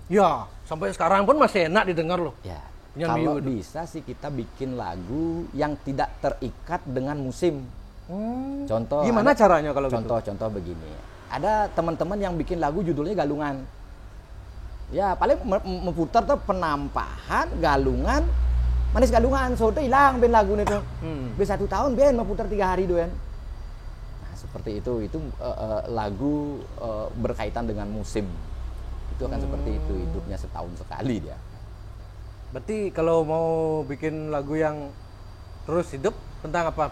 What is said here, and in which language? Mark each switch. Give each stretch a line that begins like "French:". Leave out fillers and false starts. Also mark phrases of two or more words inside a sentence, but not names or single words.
Indonesian: Ya, sampai sekarang pun masih enak didengar loh. Ya. Kalau bisa sih kita bikin lagu yang tidak terikat dengan musim. Contoh. Gimana caranya kalau contoh begini. Ada teman-teman yang bikin lagu judulnya Galungan. Ya paling memutar tuh penampahan, galungan, manis galungan, soalnya hilang ben lagu itu. Ben 1 tahun ben memutar 3 hari doan. Nah seperti itu lagu berkaitan dengan musim. Itu akan seperti itu, hidupnya setahun sekali dia. Berarti kalau mau bikin lagu yang terus hidup tentang apa?